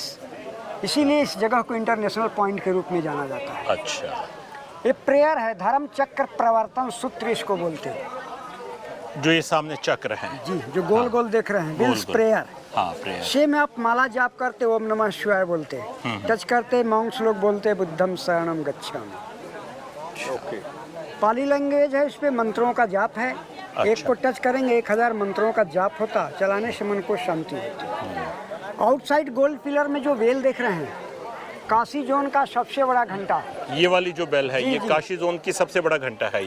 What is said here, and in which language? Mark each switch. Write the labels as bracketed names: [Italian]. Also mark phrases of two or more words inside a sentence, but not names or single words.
[Hindi] यस, इसीलिए इस जगह को [English] international point [Hindi] के रूप में जाना जाता है। अच्छा, ये प्रेयर है, धर्म चक्र प्रवर्तन सूत्र इसको बोलते हैं। जो ये सामने चक्र हैं। जी, जो गोल गोल देख रहे हैं, गोल विल्स गोल। प्रेयर। हाँ, प्रेयर। शे में आप माला जाप करते, [Sanskrit] ओम नमः शिवाय [Hindi] बोलते, टच करते मॉन्क्स लोग बोलते [Pali] बुद्धम शरणम गच्छामि। [Hindi] ओके, [English] Pali language [Hindi] है, इस पे मंत्रों का जाप है। एक को टच करेंगे 1000 मंत्रों का जाप होता, चलाने से मन को शांति होती। [English] outside gold pillar [Hindi] में जो वेल देख रहे हैं, काशी जोन का सबसे बड़ा घंटा। ये वाली जो बेल है जी, ये जी। काशी जोन की सबसे बड़ा घंटा है ये।